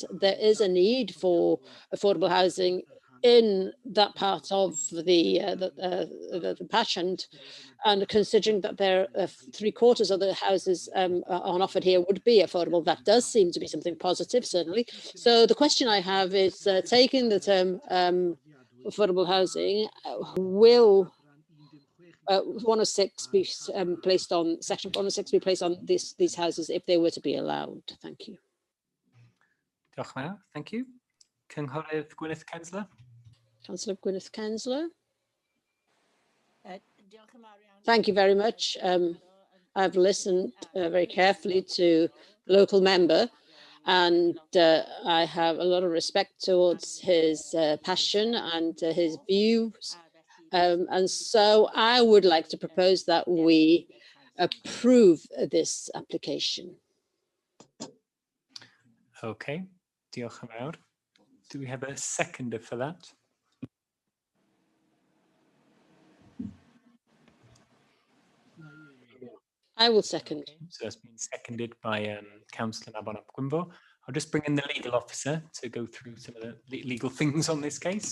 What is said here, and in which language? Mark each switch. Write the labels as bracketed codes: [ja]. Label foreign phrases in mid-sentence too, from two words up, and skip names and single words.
[en] There is a need for affordable housing in that part of the patch, and considering that there are 3/4 of the houses on offered here would be affordable, that does seem to be something positive, certainly. So the question I have is, taking the term affordable housing, will 106 be placed on, section 106 be placed on these houses if they were to be allowed? Thank you. [cy] Diolch yn fawr, [en] thank you. [cy] Cynghorydd Gwyneth Kensler. [en] Councillor Gwyneth Kensler. Thank you very much. I've listened very carefully to the local member, and I have a lot of respect towards his passion and his views. And so I would like to propose that we approve this application. [cy] Okay, diolch yn fawr. [en] Do we have a seconder for that? I will second. So that's been seconded by Councillor Mabon ap Gwynfor. I'll just bring in the legal officer to go through some of the legal things on this case.